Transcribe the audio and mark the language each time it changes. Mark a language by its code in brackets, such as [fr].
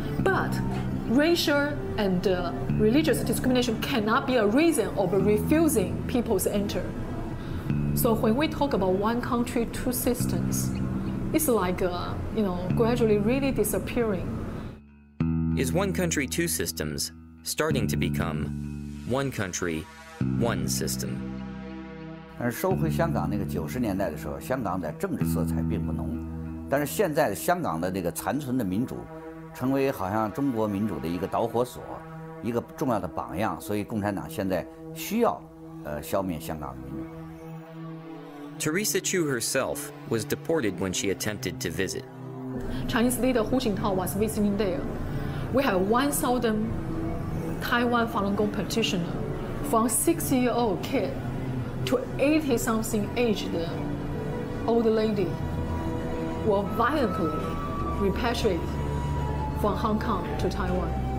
[en] But racial and religious discrimination cannot be a reason of refusing people to enter. So when we talk about one country, two systems, it's like, gradually really disappearing. Is one country, two systems starting to become one country, one system? [zh] 但是收回香港那个90年代的时候，香港在政治色彩并不浓，但是现在的香港的这个残存的民主，成为好像中国民主的一个导火索，一个重要的榜样，所以共产党现在需要消灭香港的民主。 [en] Teresa Chu herself was deported when she attempted to visit. Chinese leader Hu Jintao was visiting there. We have 1,000 Taiwan Falun Gong practitioners, from 6-year-old kid to 80-something aged old lady, were violently repatriated from Hong Kong to Taiwan.